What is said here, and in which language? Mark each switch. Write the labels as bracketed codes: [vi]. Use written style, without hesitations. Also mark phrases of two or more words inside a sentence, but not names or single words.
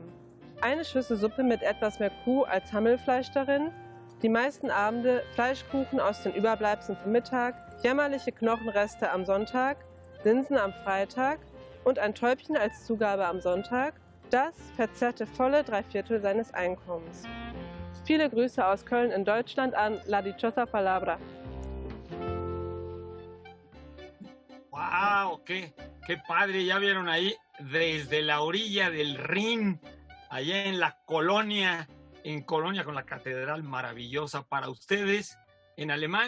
[de] Eine Schüssel Suppe mit etwas mehr Kuh als Hammelfleisch darin, die meisten Abende Fleischkuchen aus den Überbleibseln vom Mittag, jämmerliche Knochenreste am Sonntag, Linsen am Freitag und ein Täubchen als Zugabe am Sonntag, das verzehrte volle 3/4 seines Einkommens. Viele Grüße aus Köln in Deutschland an La Dichosa Palabra. [es] ¡Wow! ¡Qué padre! Ya vieron ahí, desde la orilla del Rin, allá en la Colonia, en Colonia con la catedral maravillosa para ustedes, en alemán.